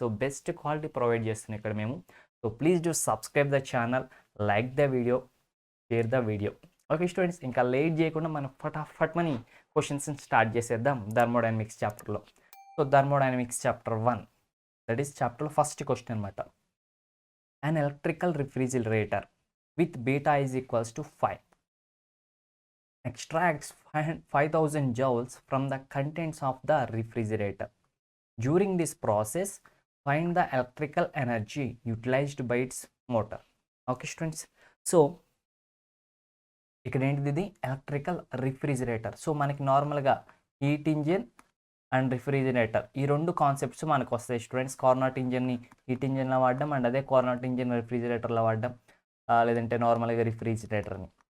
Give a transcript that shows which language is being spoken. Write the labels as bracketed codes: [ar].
[en] So best quality provide చేస్తున్నాం ఇక్కడ మేము. So please do subscribe the channel, like the video, share the video. [te] Okay students, ఇంకా late చేయకుండా మనం ఫటాఫట్ మనీ క్వశ్చన్స్ స్టార్ట్ చేసేద్దాం థర్మోడైనమిక్స్ చాప్టర్లో. [en] So thermodynamics chapter 1, that is chapter first question అనమాట. An electrical refrigerator with beta is equals to 5 extracts 5000 joules from the contents of the refrigerator. During this process, find the electrical energy utilized by its motor. Okay students, so [te] ఇక్కడ ఏంటిది electrical refrigerator. So మనకి నార్మల్గా heat engine and refrigerator ఈ రెండు concepts మనకు వస్తాయి students. Carnot ఇంజిన్ని heat ఇంజిన్లో వాడడం and అదే కార్నాట్ ఇంజిన్ రిఫ్రిజిరేటర్లో వాడడం, లేదంటే నార్మల్గా రిఫ్రిజిరేటర్ని.